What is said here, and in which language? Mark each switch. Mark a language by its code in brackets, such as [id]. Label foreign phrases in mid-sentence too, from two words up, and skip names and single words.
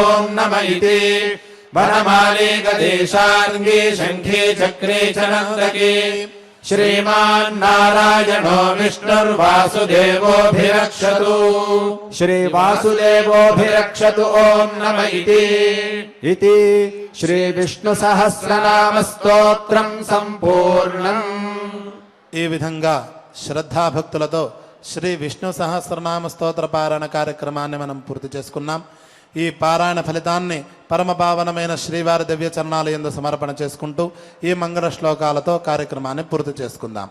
[sa] नम इति वनमाली गदेशार्ङ्गी शङ्खी चक्रे च नन्दकी श्रीमान्नारायणो विष्णुर्वासुदेवोऽभिरक्षतु श्रीवासुदेवोऽभिरक्षतु ॐ नम इति श्रीविष्णुसहस्रनामस्तोत्रम् सम्पूर्णम्। [te] ఈ విధంగా శ్రద్ధాభక్తులతో శ్రీ విష్ణు సహస్రనామ స్తోత్ర పారాయణ కార్యక్రమాన్ని మనం పూర్తి చేసుకున్నాం. ఈ పారాయణ ఫలితాన్ని పరమపావనమైన శ్రీవారి దివ్య చరణాల యందు సమర్పణ చేసుకుంటూ ఈ మంగళ శ్లోకాలతో కార్యక్రమాన్ని పూర్తి చేసుకుందాం.